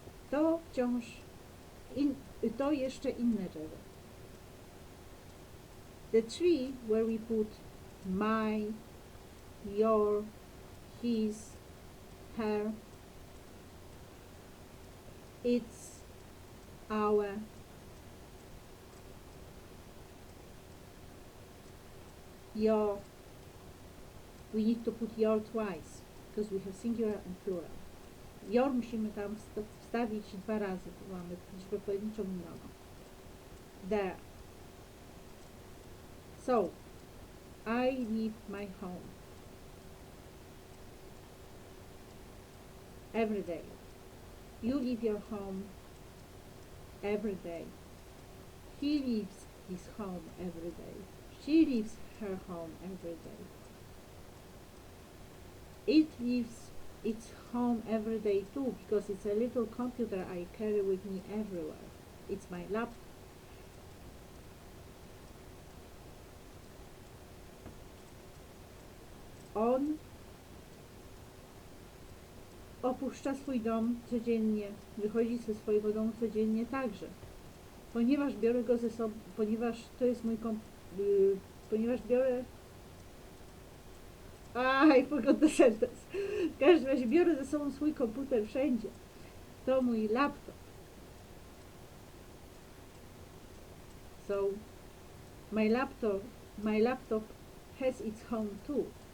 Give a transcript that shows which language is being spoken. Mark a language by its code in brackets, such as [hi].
[pl] To wciąż, to jeszcze inne drzewo. [en] The tree where we put my, your, his, her, it's, our, your. We need to put your twice because we have singular and plural. [pl] Your musimy tam wstawić 2 razy, bo mamy liczbę pojedynczą i mnogą. [en] There. So, I leave my home every day. You leave your home every day. He leaves his home every day. She leaves her home every day. It leaves its home every day too, because it's a little computer I carry with me everywhere. It's my laptop. [pl] On opuszcza swój dom codziennie, wychodzi ze swojego domu codziennie także. Ponieważ biorę go ze sobą, ponieważ to jest mój ponieważ biorę [en] I forgot the sentence. [pl] W każdym razie biorę ze sobą swój komputer wszędzie. To mój laptop. [en] So, my laptop has its home too.